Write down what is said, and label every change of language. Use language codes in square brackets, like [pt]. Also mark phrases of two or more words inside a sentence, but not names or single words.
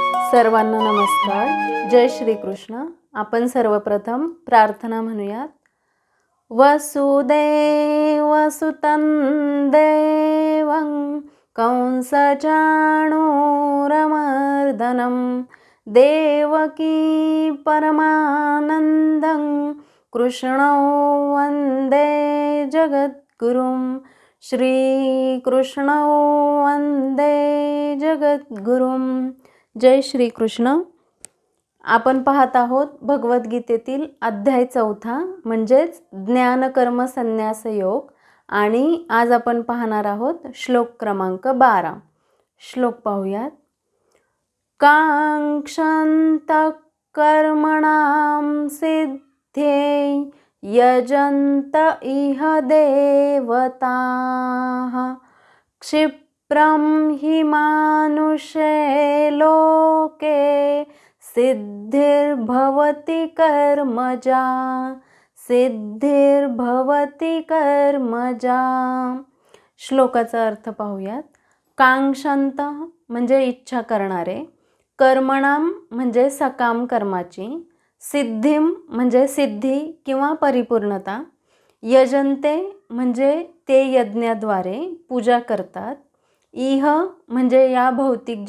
[mr] सर्वांना नमस्कार. जय श्री कृष्ण. आपण सर्वप्रथम प्रार्थना म्हणूयात. [sa] वसुदेवसुतं देवं कंसचाणूरमर्दनं देवकी परमानन्दं कृष्णौ वन्दे जगद्गुरुं. श्रीकृष्णौ वन्दे जगद्गुरुं. [mr] जय श्री कृष्ण. आपण पाहत आहोत भगवद्गीतेतील अध्याय 4 म्हणजेच ज्ञानकर्म संन्यास योग. आणि आज आपण पाहणार आहोत श्लोक क्रमांक 12. श्लोक पाहूयात. [sa] कांक्षन्त कर्मणां सिद्धे यजन्त इह देवताः क्षिप्रं हि मानुषे लोके सिद्धिर्भवति कर्मजा. सिद्धिर्भवति कर्मजा. [mr] श्लोकाचा अर्थ पाहूयात. कांक्षन्त म्हणजे इच्छा करणारे, कर्मणाम म्हणजे सकाम कर्माची, सिद्धिम म्हणजे सिद्धी किंवा परिपूर्णता, यजन्ते म्हणजे ते यज्ञाद्वारे पूजा करतात, इह म्हणजे या भौतिक